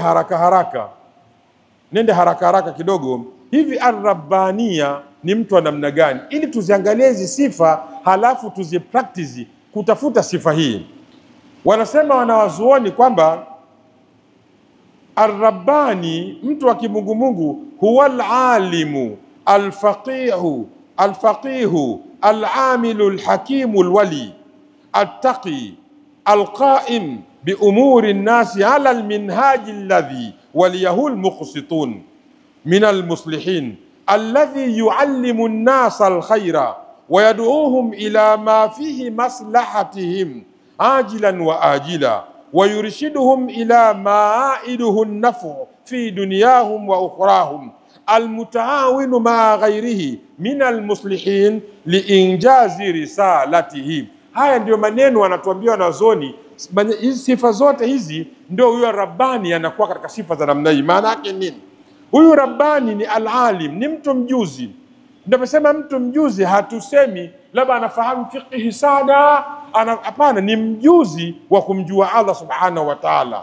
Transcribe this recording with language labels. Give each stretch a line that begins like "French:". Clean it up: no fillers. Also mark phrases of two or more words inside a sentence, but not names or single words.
Swahili: Nende haraka kidogo. Hivi ar-rabbania ni mtu wa namna gani, ili tuziangalie hizi sifa halafu tuzipractice kutafuta sifa hii. Wanasema wanawazuoni kwamba ar-rabbani, mtu wa kimungu, huwa
Arabic: العالم الفقيه العامل الحكيم الولي التقي القائم بأمور الناس على المنهاج الذي ولاه المقسطون من المصلحين الذي يعلم الناس الخير ويدعوهم إلى ما فيه مصلحتهم عاجلا وآجلا ويرشدهم إلى ما عائده النفع في دنياهم وأخراهم المتعاون مع غيره من المصلحين لإنجاز رسالته.
Swahili: Haya ndio maneno wanatuambia wanazuoni. Hizi sifa zote hizi ndio huyo Rabbani anakuwa katika sifa za namna hii. Maana yake nini? Huyu Rabbani ni al-alim, ni mtu mjuzi. Ndio mtu mjuzi hatusemi labda anafahamu fiqhi sana, hapana, ni mjuzi wa kumjua Allah
Arabic: سبحانه وتعالى.